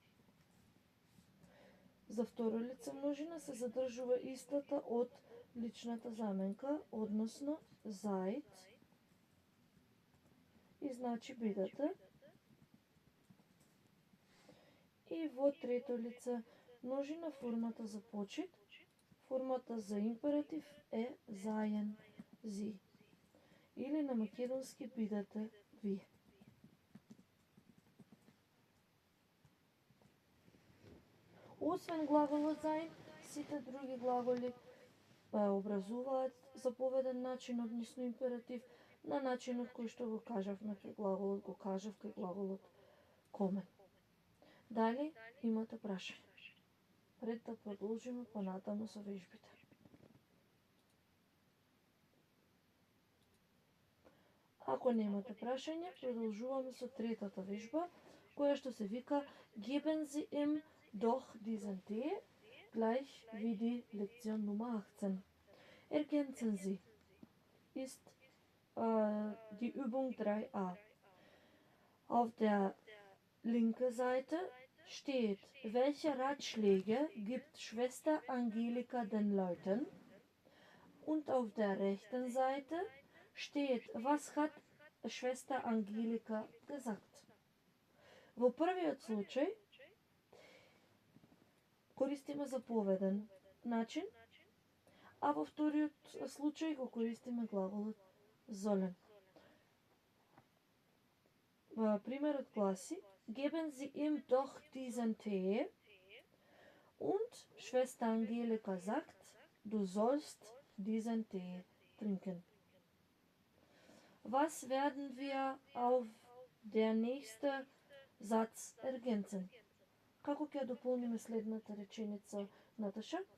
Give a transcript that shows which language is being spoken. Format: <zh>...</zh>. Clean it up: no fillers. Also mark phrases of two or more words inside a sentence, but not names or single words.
<mk>За второ лице множина се задржува истата од личната заменка, односно seid и значи бидете. И во трето лице множина формата за почит, формата за императив е</mk> <de>seien sie.</de> <mk>Или на македонски бидете вие. Освен глаголот sein, сите други глаголи образуваат заповеден начин, односно императив, на начинот кој што го кажавме кај глаголот комен. Дали имате прашање? Пред да продолжиме понатаму со вежбите. Ако немате прашање, продолжуваме со третата вежба, која што се вика</mk> <de>Geben Sie ihm Doch diesen Tee gleich wie die Lektion Nummer 18. Ergänzen Sie. Ist die Übung 3a. Auf der linken Seite steht, welche Ratschläge gibt Schwester Angelika den Leuten? Und auf der rechten Seite steht, was hat Schwester Angelika gesagt.</de> <mk>Во првиот случај користиме заповеден начин, а во вториот случај го користиме глаголот sollen. Примерот гласи:</mk> <de>Geben Sie ihm doch diesen Tee. Und Schwester Angelika sagt, du sollst diesen Tee trinken. Was werden wir auf der nächste Satz ergänzen?</de> <mk>Како ќе дополниме следната реченица, Наташа?</mk>